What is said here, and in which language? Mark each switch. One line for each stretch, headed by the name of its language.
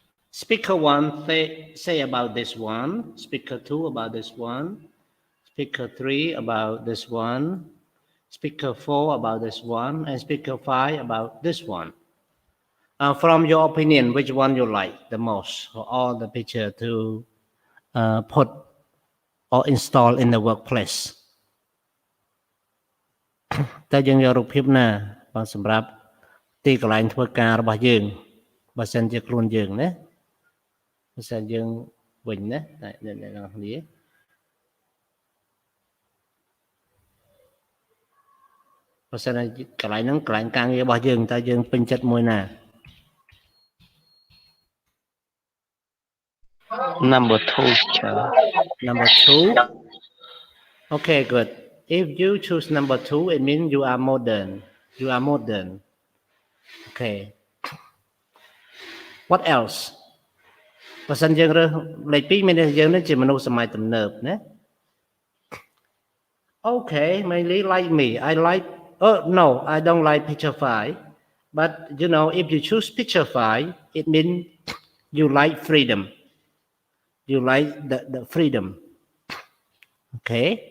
English: Speaker 1 say about this one, speaker 2 about this one, speaker 3 about this one, speaker 4 about this one, and speaker 5 about this one. From your opinion, which one you like the most for all the picture to put or install in the workplace?
Khmer: តើយើងយករូបភាពណាបាទសម្រាប់ទីកន្លែងធ្វើការរបស់យើងបើសិនជាខ្លួនយើងណាបើសិនយើងវិញណាអ្នកនរគ្នាបើសិនជាកន្លែងហ្នឹងកន្លែងការងាររបស់យើងតើយើងពេញចិត្តមួយណា
English: Number 2 teacher. Number 2. Okay, good. If you choose number 2, it means you are modern. You are modern. Okay. What else?
Khmer: បើសិនយើងរើសលេខ2មានន័យថាយើងនេះជាមនុស្សសម័យទំនើបណា
English: Okay, mainly like me. I like no, I don't like picture 5. But you know, if you choose picture 5, it means you like freedom. You like the freedom. Okay?